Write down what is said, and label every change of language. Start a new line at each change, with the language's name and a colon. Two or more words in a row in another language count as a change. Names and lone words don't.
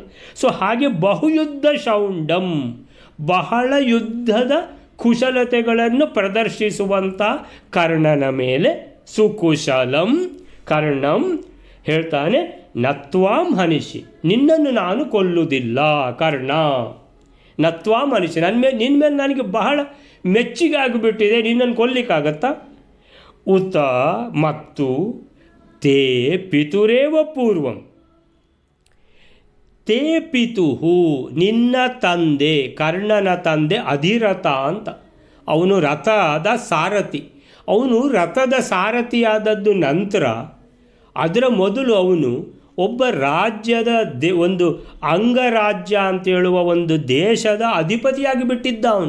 Kannada: ಸೊ ಹಾಗೆ
Sanskrit: ಬಹುಯುದ್ಧ ಶೌಂಡಂ,
Kannada: ಬಹಳ ಯುದ್ಧದ ಕುಶಲತೆಗಳನ್ನು ಪ್ರದರ್ಶಿಸುವಂಥ ಕರ್ಣನ ಮೇಲೆ
Sanskrit: ಸುಕುಶಲಂ ಕರ್ಣಂ
Kannada: ಹೇಳ್ತಾನೆ,
Sanskrit: ನತ್ವಾಂ ಹನಿಷಿ,
Kannada: ನಿನ್ನನ್ನು ನಾನು ಕೊಲ್ಲುವುದಿಲ್ಲ ಕರ್ಣ.
Sanskrit: ನತ್ವಾಂ ಹನಿಷಿ,
Kannada: ನಿನ್ನ ಮೇಲೆ ನನಗೆ ಬಹಳ ಮೆಚ್ಚುಗೆ ಆಗಿಬಿಟ್ಟಿದೆ, ನಿನ್ನನ್ನು ಕೊಲ್ಲಿಕ್ಕಾಗತ್ತಾ?
Sanskrit: ಉತ ಮತ್ತು ತೇ ಪಿತುರೇವ ಪೂರ್ವಂ, ತೇ ಪಿತುಹು
Kannada: ನಿನ್ನ ತಂದೆ, ಕರ್ಣನ ತಂದೆ ಅಧಿರಥ ಅಂತ. ಅವನು ರಥದ ಸಾರಥಿ. ಅವನು ರಥದ ಸಾರಥಿಯಾದದ್ದು ನಂತರ, ಅದರ ಮೊದಲು ಅವನು ಒಬ್ಬ ರಾಜ್ಯದ ಒಂದು ಅಂಗರಾಜ್ಯ ಅಂತೇಳುವ ಒಂದು ದೇಶದ ಅಧಿಪತಿಯಾಗಿ ಬಿಟ್ಟಿದ್ದ ಅವನು.